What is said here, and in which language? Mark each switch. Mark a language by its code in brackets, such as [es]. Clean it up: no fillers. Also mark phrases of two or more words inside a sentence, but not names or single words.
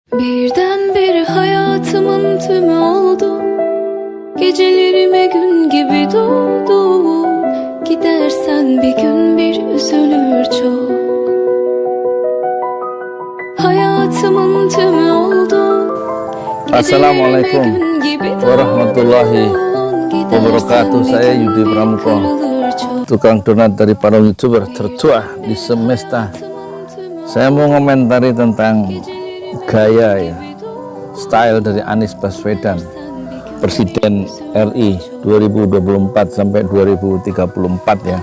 [tr] Birdenbire hayatımın tümü oldun. Gecelerime gün gibi doğdun. Gidersen bir gün bir üzülür çok. Hayatımın tümü oldun. [ar] السلام عليكم ورحمة الله وبركاته. [id] Saya Yudi Pramuko, tukang donat dari para youtuber tertua di semesta. Saya mau komentari tentang gaya ya, style dari Anies Baswedan, Presiden RI 2024 sampai 2034 ya.